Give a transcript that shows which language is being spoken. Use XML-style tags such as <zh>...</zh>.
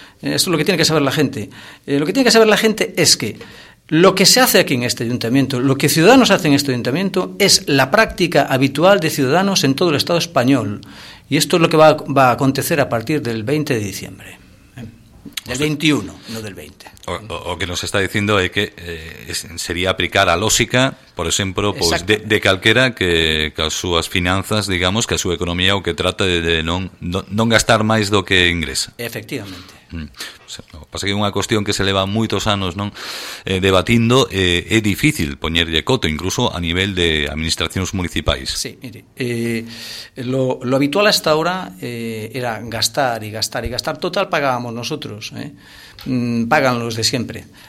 <es>Esto es lo que tiene que saber la gente. Lo que tiene que saber la gente es que lo que se hace aquí en este ayuntamiento, lo que Ciudadanos hace en este ayuntamiento, es la práctica habitual de Ciudadanos en todo el Estado español. Y esto es lo que va a acontecer a partir del 20 de diciembre. Del 21, no del 20.</es> <gl>O que nos está diciendo é que sería aplicar a lógica, por exemplo, pois de calquera que as súas finanzas, digamos, que a súa economía o que trata de non gastar máis do que ingresa. Efectivamente. Pasa que é unha cuestión que se leva moitos anos, non, debatindo, é difícil poñerlle coto, incluso a nivel de administracións municipais.</gl> <es>Sí, mire, lo habitual hasta ahora era gastar e gastar e gastar. Total, pagábamos nosotros, pagan los de siempre.</es>